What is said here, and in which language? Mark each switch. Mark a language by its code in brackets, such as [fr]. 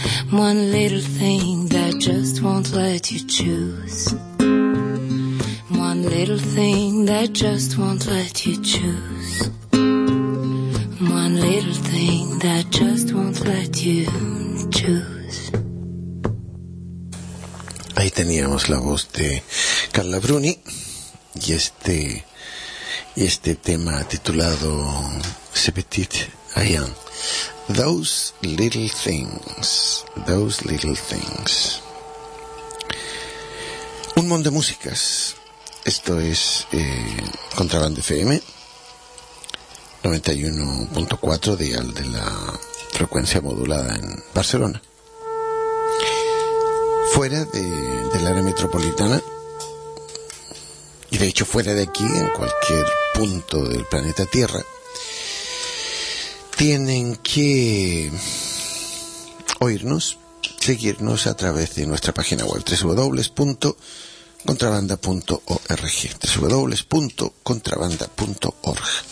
[en] One little thing that just won't let you choose. One little thing that just won't let you choose. One little thing that just won't let you choose. [es] Ahí teníamos la voz de Carla Bruni y este tema titulado Ce Petit Rien. [en] Those little things, those little things. [es] Un montón de músicas. Esto es Contrabanda FM 91.4 dial de la frecuencia modulada en Barcelona. Fuera del área metropolitana, y de hecho fuera de aquí, en cualquier punto del planeta Tierra, tienen que oírnos, seguirnos a través de nuestra página web www.contrabanda.org, www.contrabanda.org.